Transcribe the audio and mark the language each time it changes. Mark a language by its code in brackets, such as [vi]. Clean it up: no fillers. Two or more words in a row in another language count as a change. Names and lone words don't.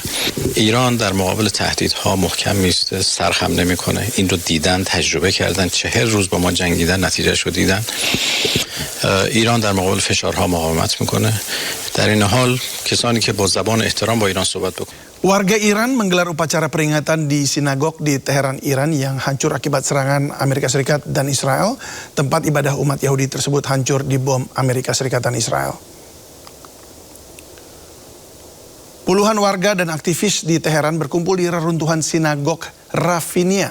[fa] ایران در مقابل تهدیدها محکم میسته، سرخم نمیکنه. این رو دیدن، تجربه کردن، 40 روز با ما جنگیدن، نتیجهش رو دیدن. ایران در مقابل فشارها مقاومت میکنه. در این حال کسانی که با زبان احترام با ایران صحبت بکنن. [id] Warga Iran menggelar upacara peringatan di sinagog di Teheran, Iran yang hancur akibat serangan Amerika Serikat dan Israel. Tempat ibadah umat Yahudi tersebut hancur di bom Amerika Serikat dan Israel. Puluhan warga dan aktivis di Teheran berkumpul di reruntuhan sinagog Rafinia.